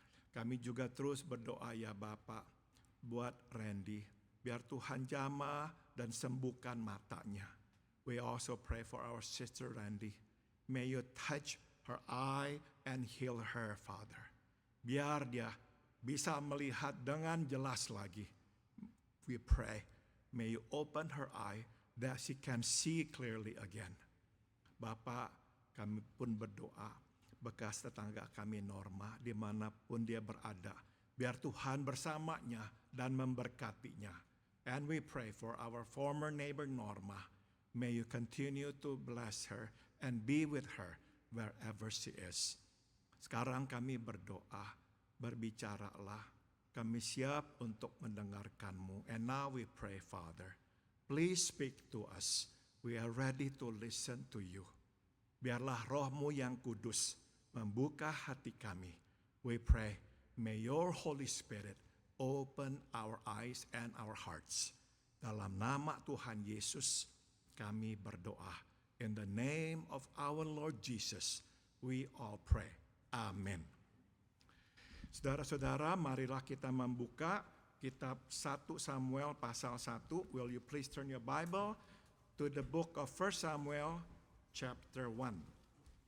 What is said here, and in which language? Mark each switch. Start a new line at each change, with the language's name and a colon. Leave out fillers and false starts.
Indonesian: Kami juga terus berdoa ya Bapak buat Randy. Biar Tuhan jamah dan sembuhkan matanya.
English: We also pray for our sister Randy. May you touch her eye and heal her, Father.
Indonesian: Biar dia bisa melihat dengan jelas lagi.
English: We pray, may you open her eye that she can see clearly again.
Indonesian: Bapak, kami pun berdoa, bekas tetangga kami Norma, dimanapun dia berada, biar Tuhan bersamanya dan memberkatinya.
English: And we pray for our former neighbor Norma. May you continue to bless her and be with her wherever she is.
Indonesian: Sekarang kami berdoa, berbicaralah. Kami siap untuk mendengarkan-Mu.
English: And now we pray, Father, please speak to us. We are ready to listen to you.
Indonesian: Biarlah Roh-Mu yang kudus membuka hati kami.
English: We pray, may your Holy Spirit open our eyes and our hearts.
Indonesian: Dalam nama Tuhan Yesus, kami berdoa.
English: In the name of our Lord Jesus, we all pray. Amin.
Indonesian: Saudara-saudara, marilah kita membuka kitab 1 Samuel pasal 1.
English: Will you please turn your Bible to the book of 1 Samuel chapter 1.